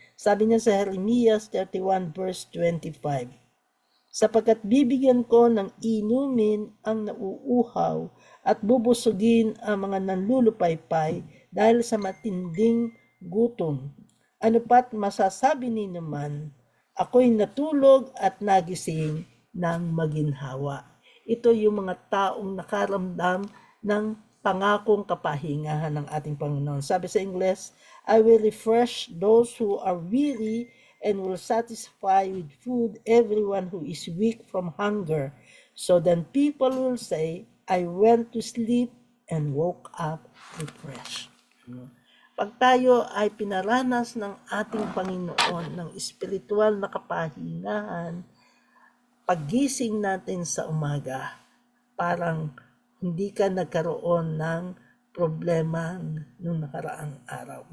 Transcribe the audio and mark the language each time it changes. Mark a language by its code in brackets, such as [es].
[tl] Sabi niya sa Jeremias 31 verse 25, sapagkat bibigyan ko ng inumin ang nauuhaw at bubusugin ang mga nanlulupaypay dahil sa matinding gutom. Ano pat masasabi ni naman, ako'y natulog at nagising ng maginhawa. Ito yung mga taong nakaramdam ng pangakong kapahingahan ng ating Panginoon. Sabi sa Ingles, [en] I will refresh those who are weary and will satisfy with food everyone who is weak from hunger. So then people will say, I went to sleep and woke up refreshed. [tl] Pag tayo ay pinaranas ng ating Panginoon ng espiritual na kapahingahan, paggising natin sa umaga, parang hindi ka nagkaroon ng problema nung nakaraang araw.